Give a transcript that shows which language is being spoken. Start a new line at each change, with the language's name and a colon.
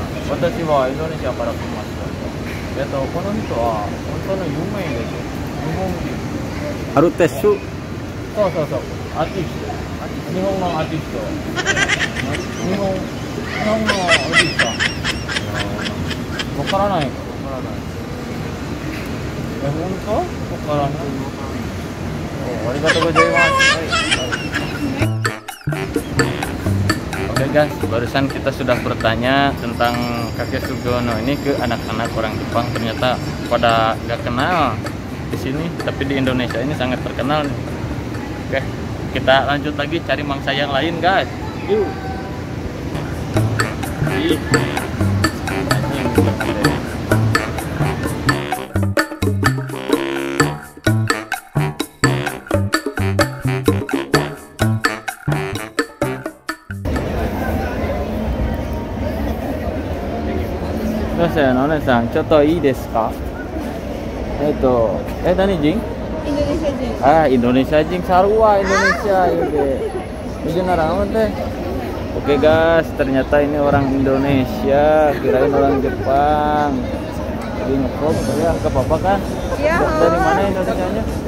Japanese: Watashi wa Indonesiaから来ました。この人は本当の有名です。日本人。アルテッシュ。そう。アーティスト。日本のアーティスト。日本のアーティスト。わからない。本当？わからない。ありがとうございます。
Indonesian: Oke guys, barusan kita sudah bertanya tentang Kakek Suryono ini ke anak-anak orang Jepang. Ternyata pada gak kenal di sini, tapi di Indonesia ini sangat terkenal. Oke, kita lanjut lagi cari mangsa yang lain guys. Yuk.
Japanese: Nona-san, ちょっといいですか?
Sundanese: Tani Jing? Indonesia Jing. Indonesia Jing sarua Indonesia ini narang teh.
Indonesian: Oke guys, ternyata ini orang Indonesia, kirain orang Jepang. Jadi ngevlog ya, ke papa kan? Iya. Dari mana Indonesianya?